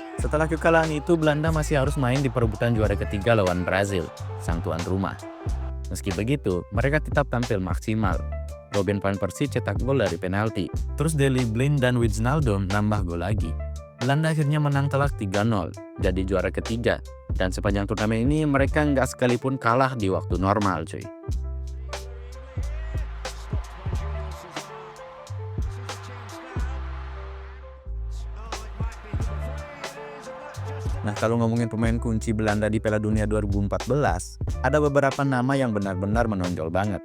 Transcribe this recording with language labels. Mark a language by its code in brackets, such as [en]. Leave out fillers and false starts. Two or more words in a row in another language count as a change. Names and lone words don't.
[id] Setelah kekalahan itu, Belanda masih harus main di perebutan juara ketiga lawan Brazil, sang tuan rumah. Meski begitu, mereka tetap tampil maksimal. Robin van Persie cetak gol dari penalti, terus Daley Blind dan Wijnaldum nambah gol lagi. Belanda akhirnya menang telak 3-0, jadi juara ketiga. Dan sepanjang turnamen ini mereka nggak sekalipun kalah di waktu normal, cuy. Nah, kalau ngomongin pemain kunci Belanda di Piala Dunia 2014, ada beberapa nama yang benar-benar menonjol banget.